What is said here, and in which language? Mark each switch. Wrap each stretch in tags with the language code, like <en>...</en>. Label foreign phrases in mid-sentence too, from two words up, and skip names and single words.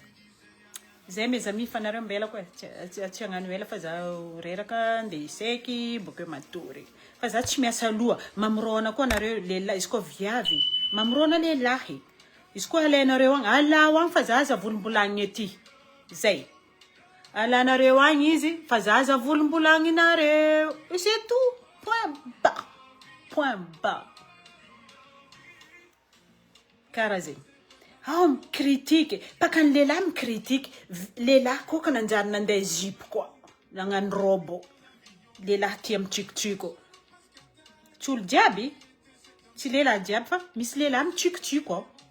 <mg>Zay</mg> <fr>mes amis</fr> <mg>fanareo mbela koa. Tsy hagnano ela fa za reraka nde iseky bokeo matory. Fa za tsy miasa loha. Mamorona koa nareo lehilahy. Izy koa viavy. Mamorona lehilahy. Izy koa alainareo agny. Alao agny fa za aza volombolagny ety. Zay. Alanareo agny izy fa za aza volombolagny nareo.</mg> <fr>C'est tout. Point bas.</fr> <mg>Karaha zay. Critique. Pakan lehilahy mikritika. Lehilahy koa ka nanjary nandeha jipo koa. Nagnano robo. Lehilahy tia mitrikotriko. Tsy olo jiaby. Tsy lehilahy jiaby fa misy lehilahy mitrikotriko.</mg>